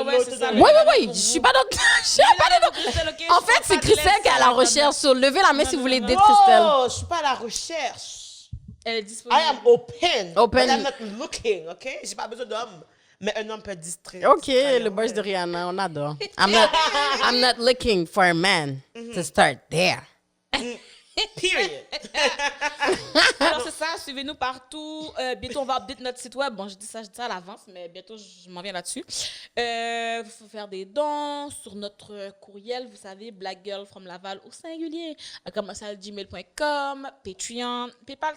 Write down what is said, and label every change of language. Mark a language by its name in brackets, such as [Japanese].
[French] l'autre c'est ça. dans Oui, le- oui, oui. Je suis pas dans. Je suis pas dans. En fait, c'est Christelle qui est à la recherche. So, levez la main si vous voulez date Christelle. Oh, je suis pas à la recherche. Elle est disponible. [English] I am open. Open. But I'm not looking, ok? [French] J'ai pas besoin d'homme. Mais un homme peut être distrait. Ok, le burst de Rihanna, on adore. [English] I'm not looking for a man to start there. Period. [French] Alors, c'est ça. Suivez-nous partout. Bientôt, on va update notre site web. Bon, je dis ça à l'avance, mais bientôt, je m'en viens là-dessus. Il faut faire des dons sur notre courriel. Vous savez, blackgirlfromlaval au singulier, à commercialgmail.com, Patreon, PayPal.